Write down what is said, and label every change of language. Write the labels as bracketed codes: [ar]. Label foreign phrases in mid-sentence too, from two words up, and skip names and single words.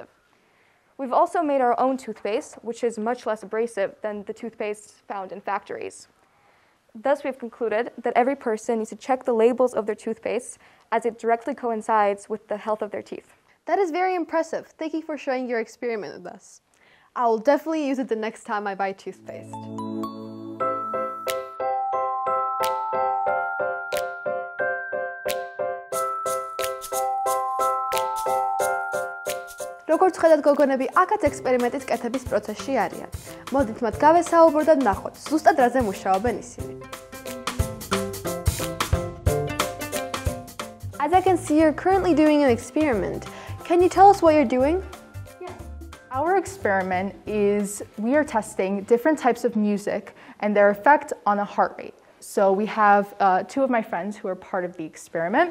[en] We've also made our own toothpaste, which is much less abrasive than the toothpaste found in factories. Thus, we've concluded that every person needs to check the labels of their toothpaste as it directly coincides with the health of their teeth. That is very impressive. Thank you for sharing your experiment with us. I will definitely use it the next time I buy toothpaste. [ka] როგორც ხედავთ, გოგონები აქაც ექსპერიმენტის კეთების პროცესში არიან. მოდით მათ გავესაუბროთ და ნახოთ, ზუსტად რაზე მუშაობენ ისინი. [en] As I can see, you're currently doing an experiment. Can you tell us what you're doing? Yes. Our experiment is we are testing different types of music and their effect on a heart rate. So we have 2 of my friends who are part of the experiment.